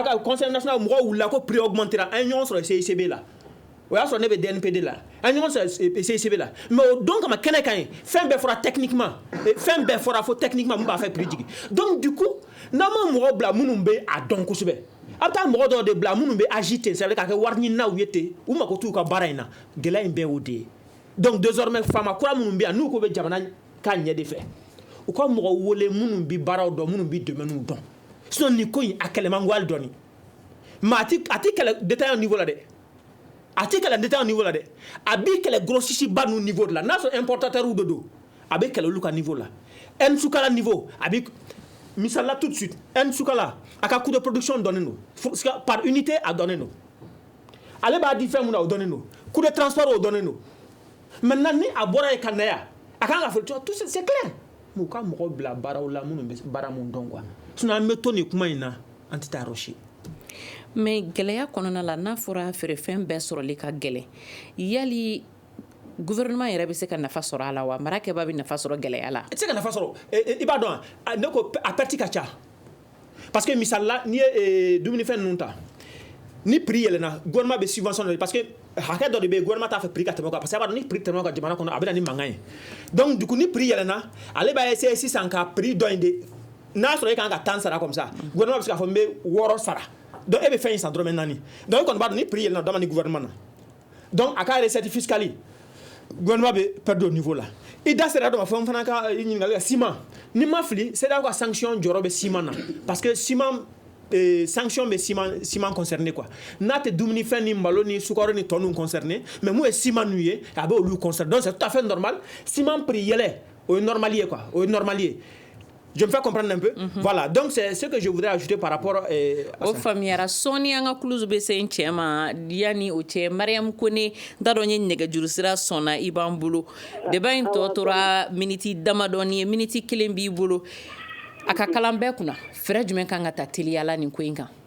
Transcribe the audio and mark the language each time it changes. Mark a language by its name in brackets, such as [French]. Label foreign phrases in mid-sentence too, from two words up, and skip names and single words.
[Bambara] mɔgɔw wulila ko [French] prix augmentera [Bambara] an ye ɲɔgɔn sɔrɔ CICB la o y'a sɔrɔ ne bɛ DNPD la an ɲɔgɔn sɔrɔ CICB la mais o don kama kɛnɛ kan ye fɛn bɛɛ fɔra techniquement fɛn bɛɛ fɔra fo techniquement mun b'a fɛ prix jigin [French] donc du coup [Bambara] n'an ma mɔgɔ bila minnu bɛ a dɔn kosɛbɛ a bɛ taa mɔgɔ dɔw de bila minnu bɛ [French] agiter c'est à dire [Bambara] k'a kɛ wari ɲininaw ye ten u mako t'u ka baara in na gɛlɛya in bɛɛ y'o de ye [French] donc désormais [Bambara] faama kura minnu bɛ yan n'u ko bɛ jamana ka ɲɛ de fɛ u ka mɔgɔ wele minnu bɛ baaraw dɔn minnu bɛ domaine dɔn sinon nin ko in a kɛlɛ man go hali dɔɔni mais a tɛ kɛlɛ [French] détail niveau [Bambara] la dɛ a tɛ kɛlɛ [French] détail niveau [Bambara] la dɛ a bɛ kɛlɛ grossiste ba nu niveau de la n'a sɔrɔ importateur de don a bɛ kɛlɛ olu ka niveau la Nsukala niveau a bɛ misali la [French] tout de suite [Bambara] Nsukala a ka [French] coût de production [Bambara] dɔnnen don [French] par unité [Bambara] a dɔnnen don ale b'a di fɛn mun na o dɔnnen don [French] coût de transport [Bambara] o dɔnnen don maintenant ni a bɔra yen ka na yan a kan ka fɔ [French] tout c'est clair mais [Bambara] u ka mɔgɔ bila baaraw la minnu bɛ baara mun dɔn [French] quoi sinon [Bambara] an bɛ to nin kuma in na an tɛ taa yɔrɔ si. mais gɛlɛya kɔnɔna la n'a fɔra feerefɛn bɛɛ sɔrɔli ka gɛlɛn yali gouvernement yɛrɛ bɛ se ka nafa sɔrɔ a la wa marakɛba bɛ nafa sɔrɔ gɛlɛya la. I tɛ se ka nafa sɔrɔ i b'a dɔn ne ko a perte ka ca [French] parce que [Bambara] misali la n'i ye dumunifɛn ninnu ta ni prix yɛlɛnna gouvernement bɛ [French] subventionné parce que [Bambara] hakɛ dɔ de bɛ yen gouvernement t'a fɛ prix ka tɛmɛ o kan [French] parce que [Bambara] a b'a dɔn ni prix tɛmɛ o kan jamana kɔnɔ a bɛ na ni mankan ye [French] donc du coup [Bambara] ni prix yɛlɛnna ale b'a essayer sisan ka prix dɔ in de n'a sɔrɔ e kan ka 10 sara [French] comme ça gouvernement [Bambara] bɛ se k'a fɔ n bɛ 6 sara donc e bɛ fɛn in san dɔrɔmɛ 4 donc e kɔni b'a dɔn ni prix yɛlɛnna dɔ ma ni gouvernement na donc a ka [French] recette fiscale gouvernement [Bambara] bɛ [French] perdre au niveau là [Bambara] i da sera dɔ ma fɛn fana ka ɲininkali ka ciment ni ma fili CEDEAO ka sanction jɔyɔrɔ bɛ ciment na [French] parce que ciment sanction [Bambara] bɛ ciment [French] concerné quoi [Bambara] n'a tɛ dumunifɛn ni malo ni sukaro ni tɔ ninnu [French] concerné mais [Bambara] mun ye ciment ninnu ye a bɛ olu [French] concerné donc c'est tout à fait normal ciment prix [Bambara] yɛlɛ o ye normal ye quoi o ye normal ye. [French] Je me fais comprendre un peu. Voilà, donc c'est ce que je voudrais ajouter par rapport à ça. [Bambara] O famiyara sɔɔni an ka kuluzu bɛ se n cɛ ma yanni o cɛ Mariam Kone n t'a dɔn n ye nɛgɛjuru sira sɔnna i b'an bolo débat in tɔ tora miniti damadɔni ye miniti 1 b'i bolo a ka kalan bɛɛ kunna fɛɛrɛ jumɛn kan ka ta teliya la nin ko in kan.